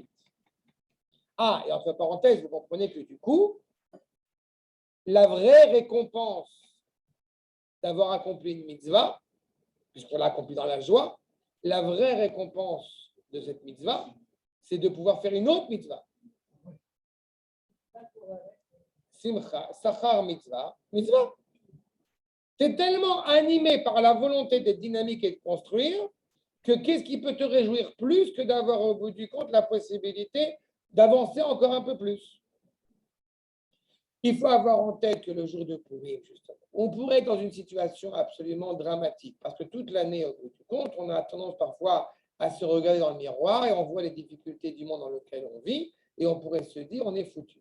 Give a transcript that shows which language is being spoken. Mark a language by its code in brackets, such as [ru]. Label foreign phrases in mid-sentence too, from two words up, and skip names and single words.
[fr] Ah, et entre parenthèses, vous comprenez que du coup, la vraie récompense d'avoir accompli une mitzvah, puisqu'on l'a accompli dans la joie, la vraie récompense de cette mitzvah, c'est de pouvoir faire une autre mitzvah. [he] שמחה, שכר מצוה, מצוה. [fr] Tu es tellement animé par la volonté d'être dynamique et de construire que qu'est-ce qui peut te réjouir plus que d'avoir au bout du compte la possibilité d'avancer encore un peu plus. Il faut avoir en tête que le jour de Purim, justement, on pourrait être dans une situation absolument dramatique parce que toute l'année, au bout du compte, on a tendance parfois à se regarder dans le miroir et on voit les difficultés du monde dans lequel on vit et on pourrait se dire on est foutu.